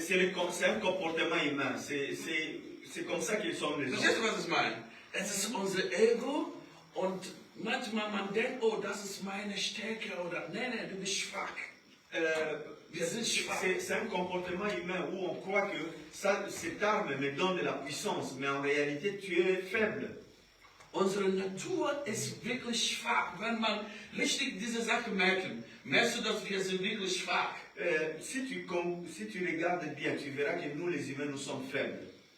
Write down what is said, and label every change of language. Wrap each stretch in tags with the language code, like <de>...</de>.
<fr>C'est un comportement humain. C'est comme ça qu'ils sont les hommes.</fr> <de>Verstehst du, was ich meine? Es ist unser Ego und manchmal man denkt, oh, das ist meine Stärke oder nein, du bist schwach. Wir sind schwach.</de> <fr>C'est un comportement humain où on croit que cette arme me donne de la puissance, mais en réalité tu es faible.</fr> <de>Unsere Natur ist wirklich schwach. Wenn man richtig diese Sache merkt, merkst du, dass wir sind wirklich schwach.</de> <fr>Si tu regardes bien, tu verras que nous les humains, nous sommes faibles.</fr>